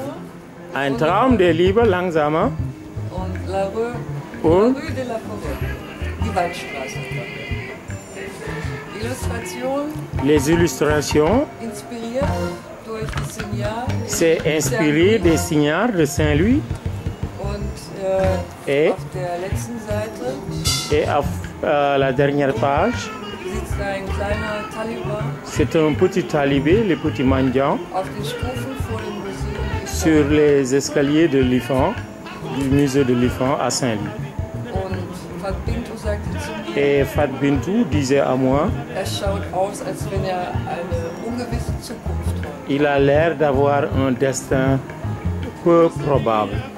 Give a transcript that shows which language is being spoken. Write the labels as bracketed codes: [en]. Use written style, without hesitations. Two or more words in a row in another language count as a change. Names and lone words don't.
[de] Ein Traum der Liebe, langsamer. Und La Rue de la Forêt, die Waldstraße. Illustration. [fr] Les illustrations. [de] Inspiriert durch die Signale. [fr] C'est inspiré des signaux de Saint-Louis. [de] Und auf der letzten Seite. [fr] Et auf la dernière page. C'est un petit talibé, le petit mendiant, sur les escaliers de l'IFAN, du musée de l'IFAN à Saint-Louis. Et Fat Bintou disait à moi, il a l'air d'avoir un destin peu probable.